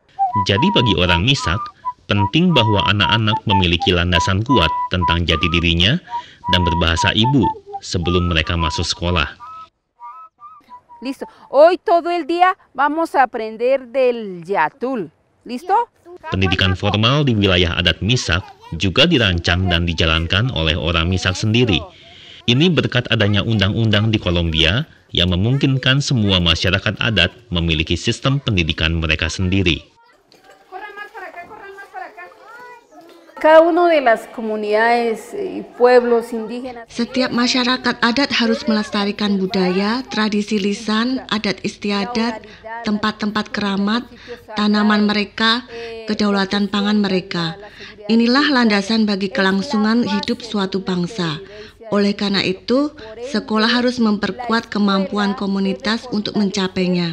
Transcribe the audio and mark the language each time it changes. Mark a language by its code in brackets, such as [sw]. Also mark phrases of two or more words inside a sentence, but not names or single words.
[id] Jadi bagi orang Misak, penting bahwa anak-anak memiliki landasan kuat tentang jati dirinya dan berbahasa ibu sebelum mereka masuk sekolah. [es] Listo. Hoy todo el día vamos a aprender del yatul. Listo? [id] Pendidikan formal di wilayah adat Misak juga dirancang dan dijalankan oleh orang Misak sendiri. Ini berkat adanya undang-undang di Kolombia yang memungkinkan semua masyarakat adat memiliki sistem pendidikan mereka sendiri. [es] Cada uno de las comunidades y pueblos indígenas. [id] Setiap masyarakat adat harus melestarikan budaya, tradisi lisan, adat istiadat, tempat-tempat keramat, tanaman mereka, kedaulatan pangan mereka. Inilah landasan bagi kelangsungan hidup suatu bangsa. Oleh karena itu, sekolah harus memperkuat kemampuan komunitas untuk mencapainya.